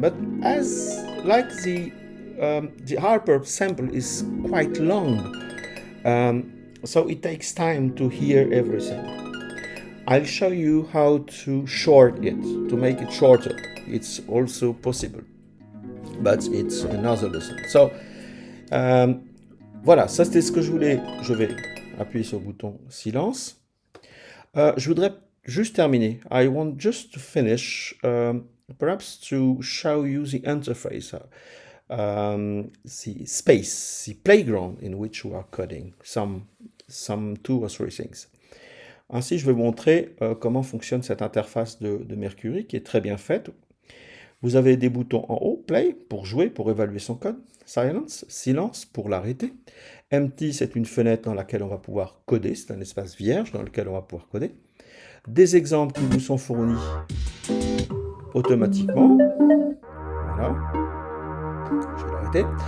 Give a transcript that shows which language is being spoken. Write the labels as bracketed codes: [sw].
[en] But as like the harp sample is quite long, so it takes time to hear everything. I'll show you how to short it, to make it shorter. it's also possible, but it's another lesson. [fr] So, voilà, ça c'était ce que je voulais. Je vais appuyer sur le bouton silence. Je voudrais juste terminer. [en] I want just to finish, perhaps to show you the interface, the space, the playground in which we are coding some 2 or 3 things. [fr] Ainsi, je vais vous montrer comment fonctionne cette interface de Mercury qui est très bien faite. Vous avez des boutons en haut, play pour jouer, pour évaluer son code, silence pour l'arrêter, empty c'est une fenêtre dans laquelle on va pouvoir coder, c'est un espace vierge dans lequel on va pouvoir coder, des exemples qui vous sont fournis automatiquement, voilà, je vais l'arrêter.